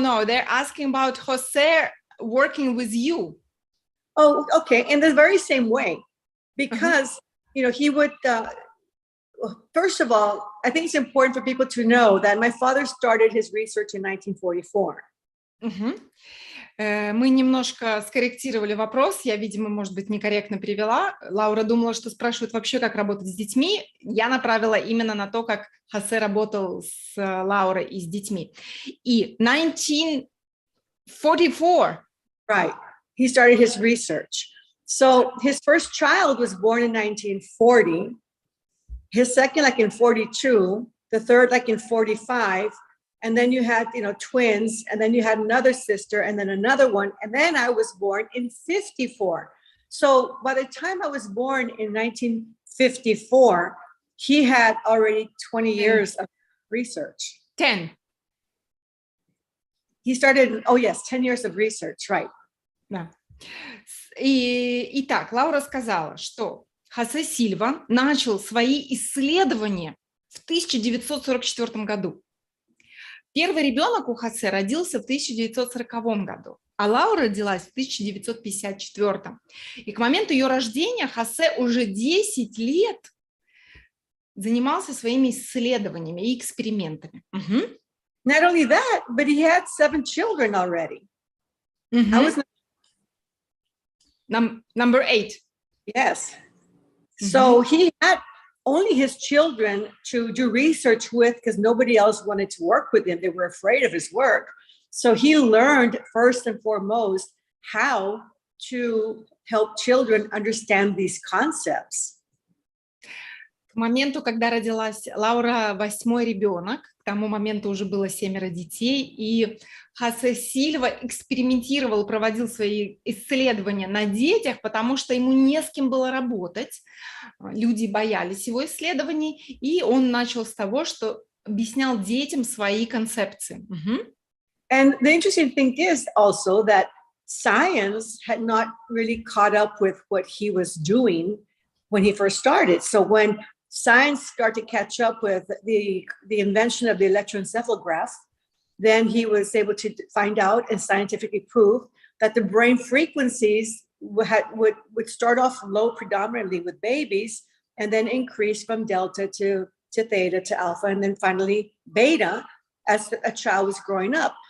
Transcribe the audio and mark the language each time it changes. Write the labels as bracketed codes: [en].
[en] They're asking about Jose working with you. Oh, okay. In the very same way, because, he would, first of all, I think it's important for people to know that my father started his research in 1944. [ru] Мы немножко скорректировали вопрос. Я, видимо, может быть, некорректно перевела. Лаура думала, что спрашивают вообще, как работать с детьми. Я направила именно на то, как Хосе работал с Лаурой и с детьми. И 1944. [en] Right. He started his research. So his first child was born in 1940. His second, like in 42. The third, like in 45. And then you had, twins, and then you had another sister, and then another one. And then I was born in 54. So by the time I was born in 1954, he had already 20 years of research. 10. He started, 10 years of research, right. [ru] Да. Итак, Лаура сказала, что Хозе Сильва начал свои исследования в 1944 году. Первый ребенок у Хосе родился в 1940 году, а Лаура родилась в 1954. И к моменту ее рождения Хосе уже 10 лет занимался своими исследованиями и экспериментами. [en] Not only that, but he had 7 children already. I was number 8. Yes. So he had only his children to do research with, because nobody else wanted to work with him. They were afraid of his work. So he learned first and foremost how to help children understand these concepts. [ru] К моменту, когда родилась Лаура, 8-й ребенок, к тому моменту уже было 7 детей, и Хозе Сильва экспериментировал, проводил свои исследования на детях, потому что ему не с кем было работать, люди боялись его исследований, и он начал с того, что объяснял детям свои концепции. [en] And the interesting thing is also that science had not really caught up with what he was doing when he first started. So when science started to catch up with the invention of the electroencephalograph, then he was able to find out and scientifically prove that the brain frequencies would start off low predominantly with babies and then increase from delta to theta to alpha and then finally beta as a child was growing up.